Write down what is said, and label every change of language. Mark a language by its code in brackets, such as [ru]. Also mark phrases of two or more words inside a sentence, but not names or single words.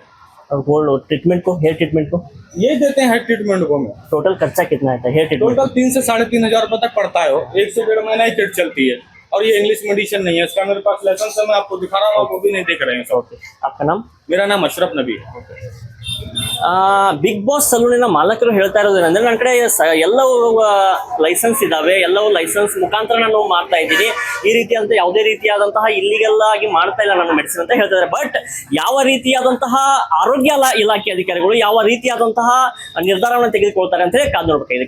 [hi] और [en] gold treatment [hi] को, [en] hair treatment [hi] को ये देते हैं [en] head treatment [hi] को में। टोटल खर्चा कितना आता है [en] hair treatment? [hi] टोटल 3 से 3,500 रुपए तक पड़ता है। 1 से 1.5 महीना ही किट चलती है। और ये [en] English medicine [hi] नहीं है, इसका मेरे पास लाइसेंस है। मैं आपको दिखा रहा हूँ, आप वो भी नहीं देख रहे हैं सर। ओके, आपका नाम? मेरा नाम अशरफ नबी है। [kn] ಬಿಗ್ ಬಾಸ್ ಸಲೂನಿನ ಮಾಲಕರು ಹೇಳ್ತಾ ಇರೋದೇನೆಂದ್ರೆ, ನನ್ನ ಕಡೆ ಎಲ್ಲವೂ ಲೈಸೆನ್ಸ್ ಇದಾವೆ, ಎಲ್ಲವೂ ಲೈಸೆನ್ಸ್ ಮುಖಾಂತರ ನಾನು ಮಾಡ್ತಾ ಇದ್ದೀನಿ. ಈ ರೀತಿಯಾದಂಥ ಯಾವುದೇ ರೀತಿಯಾದಂತಹ ಇಲ್ಲಿಗೆಲ್ಲ ಆಗಿ ಮಾಡ್ತಾ ಇಲ್ಲ ನನ್ನ ಮೆಡಿಸಿನ್ ಅಂತ ಹೇಳ್ತಾ ಇದ್ದಾರೆ. ಬಟ್ ಯಾವ ರೀತಿಯಾದಂತಹ ಆರೋಗ್ಯ ಇಲಾಖೆ ಅಧಿಕಾರಿಗಳು ಯಾವ ರೀತಿಯಾದಂತಹ ನಿರ್ಧಾರವನ್ನು ತೆಗೆದುಕೊಳ್ತಾರೆ ಅಂತ ಹೇಳಿ ಕಾದು ನೋಡಬೇಕಾಗಿದೆ.